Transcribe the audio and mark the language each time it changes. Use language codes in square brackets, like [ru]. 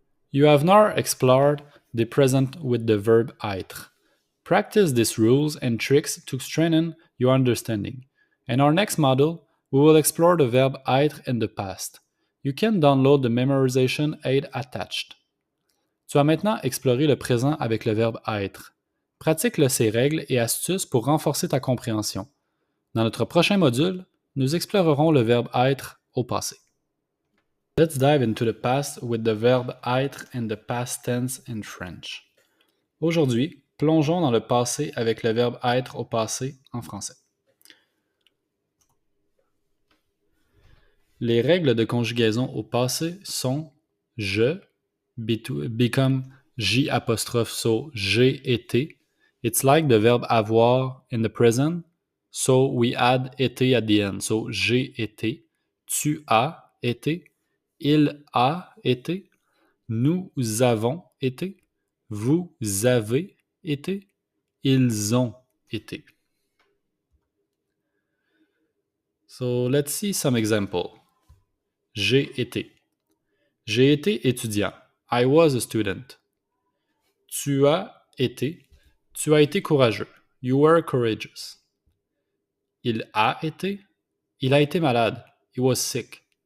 [en] You have now explored the present with the verb être. Practice these rules and tricks to strengthen your understanding. In our next module, we will explore the verb être in the past. You can download the memorization aid attached. [fr] Tu vas maintenant explorer le présent avec le verbe être. Pratique-le ses règles et astuces pour renforcer ta compréhension. Dans notre prochain module, nous explorerons le verbe être au passé. [en] Let's dive into the past with the verb être in the past tense in French. [fr] Aujourd'hui, plongeons dans le passé avec le verbe être au passé en français. Les règles de conjugaison au passé sont je, [en] become J apostrophe, so [fr] j'ai été. [en] It's like the verb avoir in the present, so we add été at the end. So [fr] j'ai été, tu as été, il a été, nous avons été, vous avez été, ils ont été. [en] So let's see some example. [fr] J'ai été. J'ai été étudiant. [en] I was a student. [fr] Tu as été. Tu as été courageux. [en] You were courageous. [fr] Il a été. Il a été malade. [en] He was sick.